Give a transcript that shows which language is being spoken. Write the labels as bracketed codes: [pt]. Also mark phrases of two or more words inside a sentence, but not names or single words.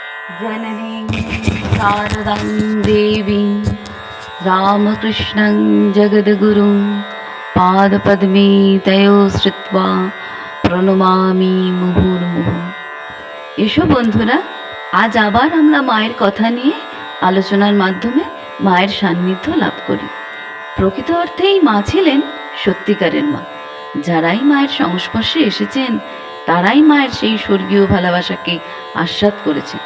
[sa] जननीं शारदां देवीं रामकृष्णं जगद्गुरुं पादपद्मे तयो श्रुत्वा প্রণমামি মুহুর্মুহু। [bn] এসো বন্ধুরা, আজ আবার আমরা মায়ের কথা নিয়ে আলোচনার মাধ্যমে মায়ের সান্নিধ্য লাভ করি। প্রকৃত অর্থেই মা ছিলেন সত্যিকারের মা। যারাই মায়ের সংস্পর্শে এসেছেন তারাই মায়ের সেই স্বর্গীয় ভালোবাসাকে আস্বাদ করেছেন।